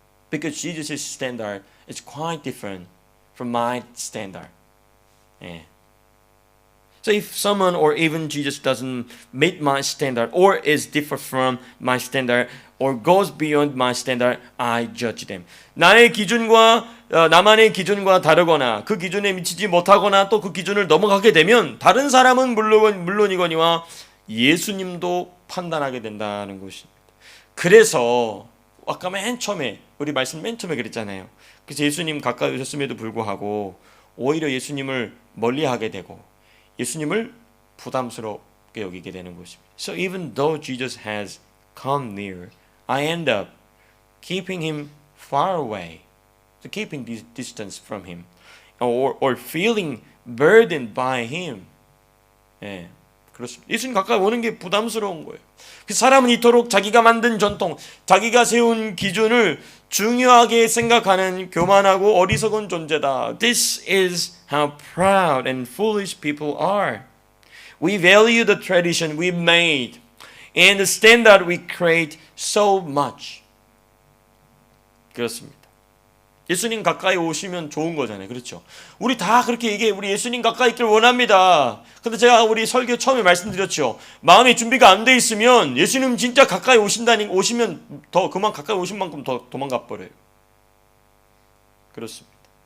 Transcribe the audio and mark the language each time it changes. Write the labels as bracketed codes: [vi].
[en] Because Jesus' standard is quite different from my standard. Yeah. So if someone or even Jesus doesn't meet my standard or is different from my standard or goes beyond my standard, I judge them. [ko] 나의 기준과 나만의 기준과 다르거나 그 기준에 미치지 못하거나 또 그 기준을 넘어가게 되면 다른 사람은 물론이거니와 예수님도 판단하게 된다는 것입니다. 그래서 아까 맨 처음에 우리 말씀 맨 처음에 그랬잖아요. 그래서 예수님 가까이 오셨음에도 불구하고 오히려 예수님을 멀리하게 되고 예수님을 부담스럽게 여기게 되는 것입니다. [en] So even though Jesus has come near, I end up keeping him far away, so keeping this distance from him, or feeling burdened by him. [ko] 예, 그렇습니다. 예수님 가까이 오는 게 부담스러운 거예요. 그 사람은 이토록 자기가 만든 전통, 자기가 세운 기준을 중요하게 생각하는 교만하고 어리석은 존재다. [en] This is how proud and foolish people are. We value the tradition we made and the standard we create so much. [ko] 그렇습니다. 예수님 가까이 오시면 좋은 거잖아요. 그렇죠? 우리 다 그렇게 얘기해. 우리 예수님 가까이 있길 원합니다. 근데 제가 우리 설교 처음에 말씀드렸죠. 마음의 준비가 안 돼 있으면 예수님 진짜 가까이 오시면 더 그만 가까이 오신 만큼 더 도망가 버려요. 그렇습니다.